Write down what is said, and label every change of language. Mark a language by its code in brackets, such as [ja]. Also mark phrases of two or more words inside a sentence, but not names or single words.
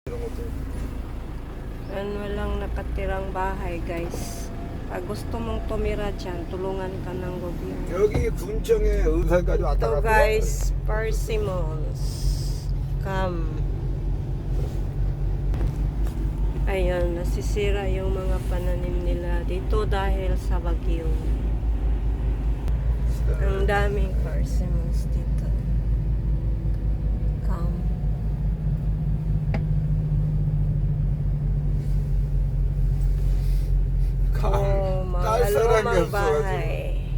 [tl] Walang nakatirang bahay, guys. Pag gusto mong tumira dyan, tulungan ka ng gobyerno. [ko] 여기 군청에 의사까지 왔다 [tl] Ito, [ko] 갔다. [en] guys, persimmons. Come. [tl] Ayan, nasisira yung mga pananim nila dito dahil sa bagyo. Ang daming persimmons dito. Come. Oh, mga lumang bahay.